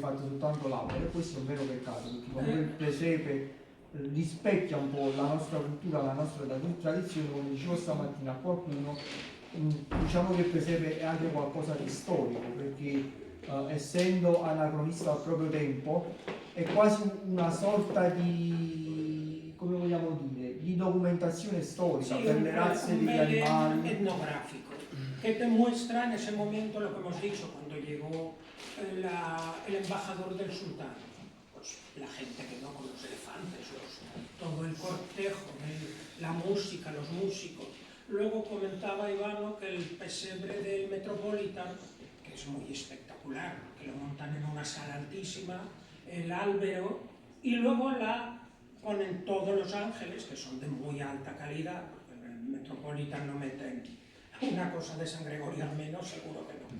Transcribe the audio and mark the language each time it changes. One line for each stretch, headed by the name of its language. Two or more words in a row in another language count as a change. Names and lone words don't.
Italian: fatto soltanto l'albero, e questo è un vero peccato, perché comunque il presepe rispecchia un po' la nostra cultura, la nostra tradizione, come dicevo stamattina a qualcuno, diciamo che il presepe è anche qualcosa di storico, perché essendo anacronista al proprio tempo è quasi una sorta di, come vogliamo dire, di documentazione storica per le razze degli animali.
Spanish: Etnográfico, que te muestra en ese momento lo que hemos dicho cuando llegó el embajador del sultán, pues la gente quedó con los elefantes, cortejo, la música, los músicos. Luego comentaba Ivano que el pesebre del Metropolitan, que es muy espectacular, que lo montan en una sala altísima, el Álvaro, y luego ponen todos los ángeles, que son de muy alta calidad, porque en el Metropolitan no meten una cosa de San Gregorio al menos, seguro que no.